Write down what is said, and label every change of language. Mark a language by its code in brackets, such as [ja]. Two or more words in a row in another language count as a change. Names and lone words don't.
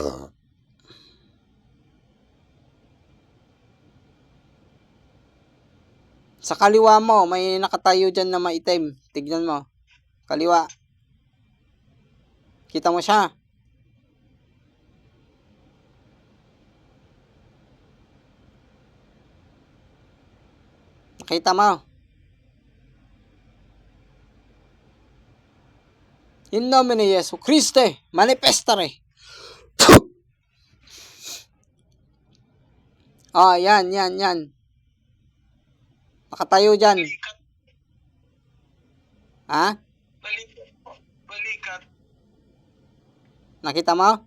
[tl] Sa kaliwa mo, may nakatayo dyan na maitim. Tignan mo. Kaliwa. Kita mo siya? Nakita mo? [la] In nomine Jesu Christi, manifestare. [tl] Yan. Nakatayo dyan. Balikat. Ha? Balikat po. Balikat. Nakita mo?